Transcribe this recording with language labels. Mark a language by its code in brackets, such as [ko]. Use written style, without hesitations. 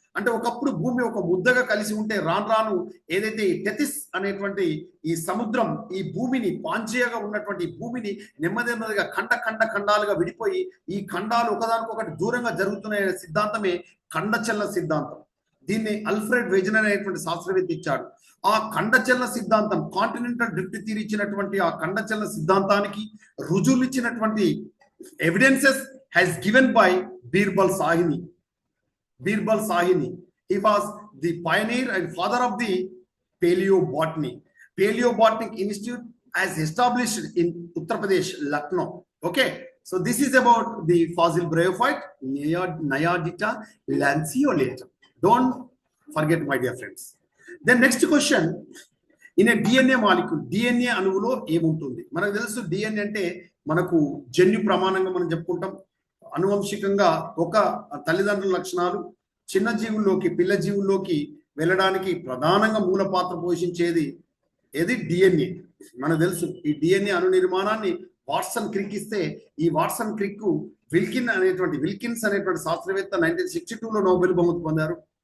[te] అంటే ఒకప్పుడు భూమి ఒక ముద్దగా కలిసి ఉంటే రాను రాను ఏదైతే టెథిస్ అనేటువంటి ఈ సముద్రం ఈ భూమిని పాంజియాగా ఉన్నటువంటి భూమిని నెమ్మదిగా ఖండాలుగా విడిపోయి ఈ ఖండాలు ఒకదానికొకటి దూరంగా జరుగుతున్న సిద్ధాంతమే ఖండచలన సిద్ధాంతం. దీన్ని అల్ఫ్రెడ్ వెజ్నర్ అనేటువంటి శాస్త్రవేత్త ఇచ్చాడు. ఆ ఖండచలన సిద్ధాంతం, కాంటినెంటల్ డ్రిఫ్ట్ థియరీ ఇచ్చినటువంటి ఆ ఖండచలన సిద్ధాంతానికి రుజువులు ఇచ్చినటువంటి evidences [en] has given by [te] Birbal Sahini. [en] Birbal Sahini, he was the pioneer and father of the paleobotany. Paleobotanic Institute as established in Uttar Pradesh, Lucknow. Okay, so this is about the fossil bryophyte Nyadita lanceolata. Don't forget, my dear friends. Then next question, in a DNA molecule, [te] DNA అణువులో ఏముంటుంది? మనకు తెలుసు DNA అంటే మనకు జన్యు ప్రమాణంగా మనం చెప్పుకుంటాం. అనువంశికంగా ఒక తల్లిదండ్రుల లక్షణాలు చిన్న జీవుల్లోకి పిల్ల జీవుల్లోకి వెళ్ళడానికి ప్రధానంగా మూల పాత్ర పోషించేది ఏది? డిఎన్ఏ. మనకు తెలుసు ఈ డిఎన్ఏ అణు నిర్మాణాన్ని వాట్సన్ క్రిక్ ఇస్తే ఈ వాట్సన్ క్రిక్ విల్కిన్స్ అనేటువంటి శాస్త్రవేత్త 1962లో నోబెల్ బహుమతి పొందారు.